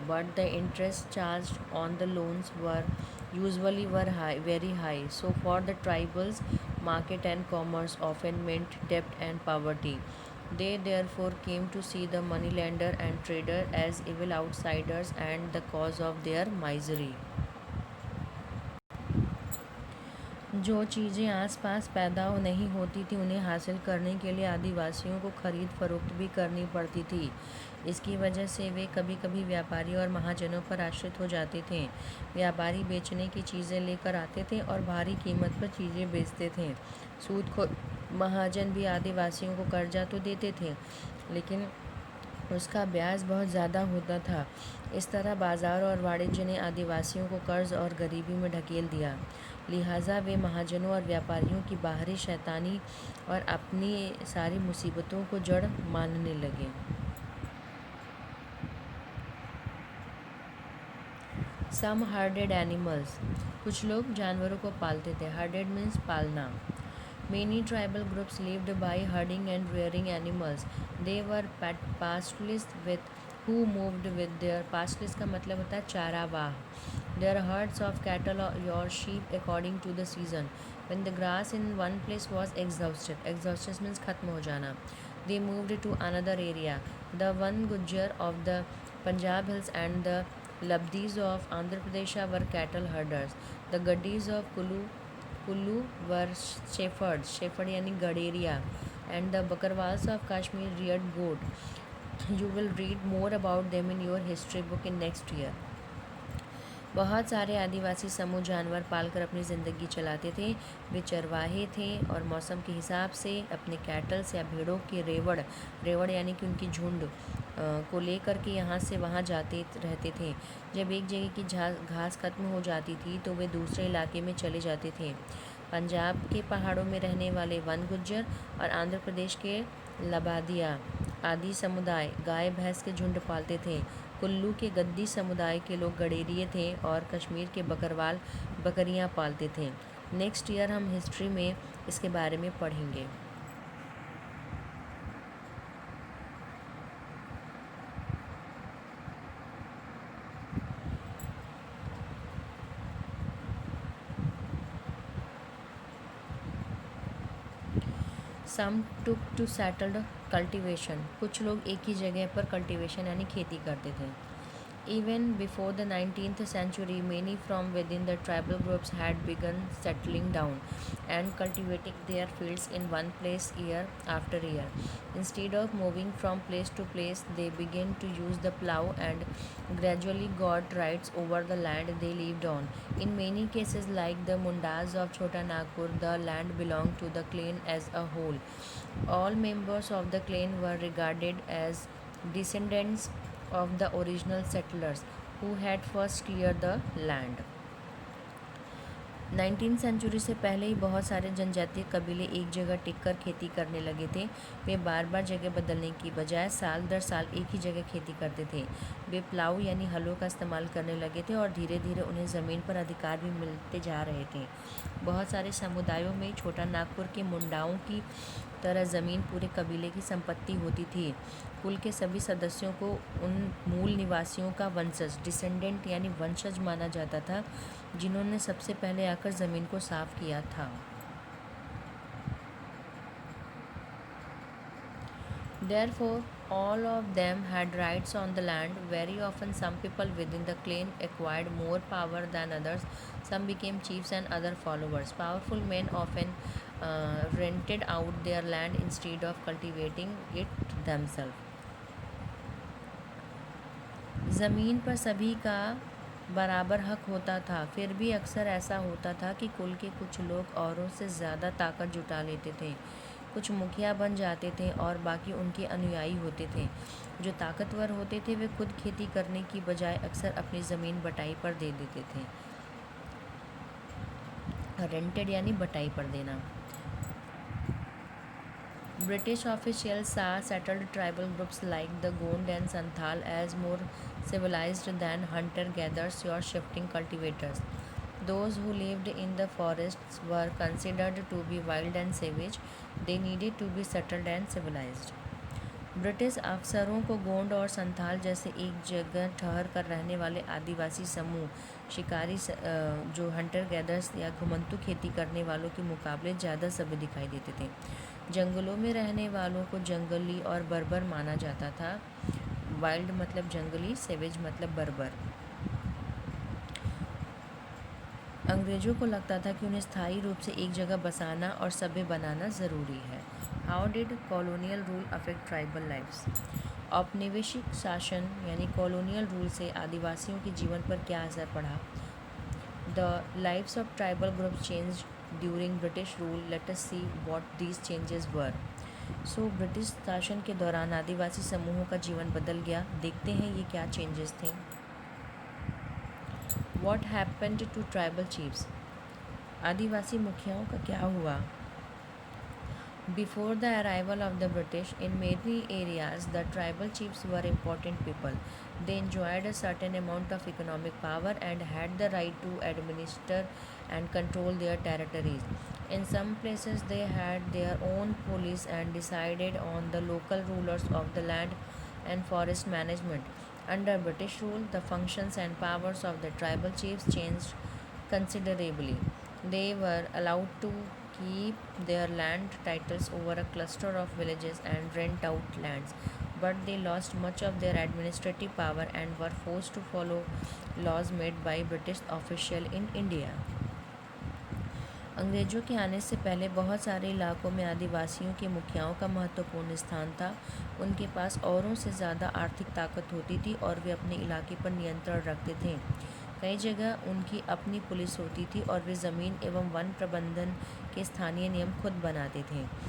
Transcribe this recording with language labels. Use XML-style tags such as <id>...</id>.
<en>But the interest charged on the loans were usually very high. So for the tribals, market and commerce often meant debt and poverty. They therefore came to see the moneylender and trader as evil outsiders and the cause of their misery.</en> <hi>जो चीज़ें आसपास पैदा नहीं होती थी उन्हें हासिल करने के लिए आदिवासियों को खरीद फरोख्त भी करनी पड़ती थी। इसकी वजह से वे कभी कभी व्यापारी और महाजनों पर आश्रित हो जाते थे। व्यापारी बेचने की चीज़ें लेकर आते थे और भारी कीमत पर चीज़ें बेचते थे। सूदखोर महाजन भी आदिवासियों को कर्जा तो देते थे, लेकिन उसका ब्याज बहुत ज़्यादा होता था। इस तरह बाज़ार और वाणिज्य ने आदिवासियों को कर्ज और गरीबी में ढकेल दिया। लिहाजा वे महाजनों और व्यापारियों की बाहरी शैतानी और अपनी सारी मुसीबतों को जड़ मानने लगे।</hi> <en>some herded animals,</en> <hi>कुछ लोग जानवरों को पालते थे।</hi> <en>herded means</en> <hi>पालना।</hi> <en>Many tribal groups lived by herding and rearing animals. They were pastoralists with who moved with their pastoralists</en> <hi>का मतलब होता है चारावाह.</hi> <en>Their herds of cattle or sheep according to the season. When the grass in one place was exhausted, exhausted means</en> <hi>खत्म हो जाना,</hi> <en>they moved to another area. The one Gujjar of the Punjab hills and the Labdis of Andhra Pradesh were cattle herders. The Gaddis of Kullu were shepherds, shepherd</en> <hi>यानी गडेरिया,</hi> <en>and the Bakarwals of Kashmir reared goat. You will read more about them in your history book in next year.</en> <hi>बहुत सारे आदिवासी समूह जानवर पालकर अपनी ज़िंदगी चलाते थे। वे चरवाहे थे और मौसम के हिसाब से अपने कैटल्स या भेड़ों के रेवड़ यानी कि उनकी झुंड को लेकर के यहाँ से वहाँ जाते रहते थे। जब एक जगह की घास खत्म हो जाती थी तो वे दूसरे इलाके में चले जाते थे। पंजाब के पहाड़ों में रहने वाले वन गुज्जर और आंध्र प्रदेश के लबादिया आदि समुदाय गाय भैंस के झुंड पालते थे। कुल्लू के गद्दी समुदाय के लोग गडेरिए थे और कश्मीर के बकरवाल बकरियां पालते थे।</hi> <en>next year</en> <hi>हम हिस्ट्री में इसके बारे में पढ़ेंगे।</hi> <en>some took to settled cultivation,</en> <hi>कुछ लोग एक ही जगह पर कल्टिवेशन यानी खेती करते थे।</hi> <en>Even before the 19th century, many from within the tribal groups had begun settling down and cultivating their fields in one place year after year. Instead of moving from place to place, they began to use the plow and gradually got rights over the land they lived on. In many cases, like the Mundas of Chota Nagpur, the land belonged to the clan as a whole. All members of the clan were regarded as descendants of the original settlers who had first cleared the land.</en> <hi>19th century से पहले ही बहुत सारे जनजातीय कबीले एक जगह टिककर खेती करने लगे थे। वे बार बार जगह बदलने की बजाय साल दर साल एक ही जगह खेती करते थे। वे प्लाऊ यानी हलों का इस्तेमाल करने लगे थे और धीरे धीरे उन्हें ज़मीन पर अधिकार भी मिलते जा रहे थे। बहुत सारे समुदायों में छोटा नागपुर के मुंडाओं की तरह ज़मीन पूरे कबीले की संपत्ति होती थी। कुल के सभी सदस्यों को उन मूल निवासियों का वंशज डिसेंडेंट यानी वंशज माना जाता था जिन्होंने सबसे पहले आकर ज़मीन को साफ किया था।</hi> <en>Therefore, all of them had rights on the land. Very often, some people within the clan acquired more power than others. Some became chiefs and other followers. Powerful men often rented out their land instead of cultivating it themselves.</en> <hi>ज़मीन पर सभी का बराबर हक होता था, फिर भी अक्सर ऐसा होता था कि कुल के कुछ लोग औरों से ज़्यादा ताकत जुटा लेते थे। कुछ मुखिया बन जाते थे और बाकी उनके अनुयायी होते थे। जो ताकतवर होते थे वे खुद खेती करने की बजाय अक्सर अपनी ज़मीन बटाई पर दे देते थे। रेंटेड यानी बटाई पर देना।</hi> <en>British officials saw settled tribal groups like the Gond and Santhal as more civilized than hunter-gatherers or shifting cultivators. Those who lived in the forests were considered to be wild and savage. They needed to be settled and civilized.</en> <hi>British अफसरों को गोंड और संथाल जैसे एक जगह ठहर कर रहने वाले आदिवासी समूह शिकारी जो</hi> <en>hunter gatherers</en> <hi>या घुमंतू खेती करने वालों के मुकाबले ज़्यादा सभ्य दिखाई देते थे। जंगलों में रहने वालों को जंगली और बर्बर माना जाता था। वाइल्ड मतलब जंगली, सेवेज मतलब बर्बर। अंग्रेज़ों को लगता था कि उन्हें स्थायी रूप से एक जगह बसाना और सभ्य बनाना ज़रूरी है।</hi> <en>How did colonial rule affect tribal lives?</en> <hi>औपनिवेशिक शासन यानी</hi> <en>colonial rule</en> <hi>से आदिवासियों के जीवन पर क्या असर पड़ा?</hi> <en>The lives of tribal groups change during British rule. Let us see what these changes were. So</en> <hi>British शासन के दौरान आदिवासी समूहों का जीवन बदल गया। देखते हैं ये क्या चेंजेस थे।</hi> <en>What happened to tribal chiefs?</en> <hi>आदिवासी मुखियाओं का क्या हुआ?</hi> <en>Before the arrival of the British, in many areas, the tribal chiefs were important people. They enjoyed a certain amount of economic power and had the right to administer and control their territories. In some places, they had their own police and decided on the local rulers of the land and forest management. Under British rule, the functions and powers of the tribal chiefs changed considerably. They were allowed to keep their land titles over a cluster of villages and rent out lands, but they lost much of their administrative power and were forced to follow laws made by British officials in India.</en> <hi>अंग्रेज़ों के आने से पहले बहुत सारे इलाकों में आदिवासियों के मुखियाओं का महत्वपूर्ण स्थान था। उनके पास औरों से ज़्यादा आर्थिक ताकत होती थी और वे अपने इलाके पर नियंत्रण रखते थे। कई जगह उनकी अपनी पुलिस होती थी और वे ज़मीन एवं वन प्रबंधन के स्थानीय नियम खुद बनाते थे।</hi>